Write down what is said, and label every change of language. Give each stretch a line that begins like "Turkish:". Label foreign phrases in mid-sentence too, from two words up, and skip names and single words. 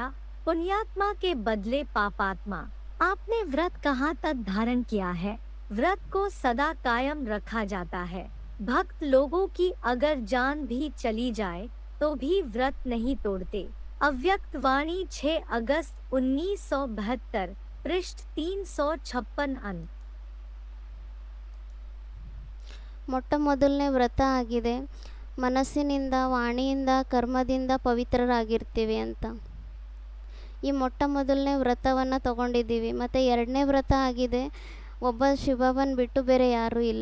Hindi: पुण्यात्मा के बदले पापात्मा. आपने व्रत कहाँ तक धारण किया है? व्रत को सदा कायम रखा जाता है. भक्त लोगों की अगर जान भी चली जाए तो भी व्रत नहीं तोड़ते. अव्यक्त वाणी 6 अगस्त 1972 पृष्ठ 356 अंक.
Kannada: ಮೊಟ್ಟ ಮೊದಲನೇ ವ್ರತ ಆಗಿದೆ ಮನಸ್ಸಿನಿಂದ, ವಾಣಿಯಿಂದ, ಕರ್ಮದಿಂದ ಪವಿತ್ರರಾಗಿರ್ತೀವಿ ಅಂತ. ಈ ಮೊಟ್ಟ ಮೊದಲನೇ ವ್ರತವನ್ನು ತಗೊಂಡಿದ್ದೀವಿ. ಮತ್ತು ಎರಡನೇ ವ್ರತ ಆಗಿದೆ, ಒಬ್ಬ ಶಿವಬಾಬನ ಬಿಟ್ಟು ಬೇರೆ ಯಾರೂ ಇಲ್ಲ.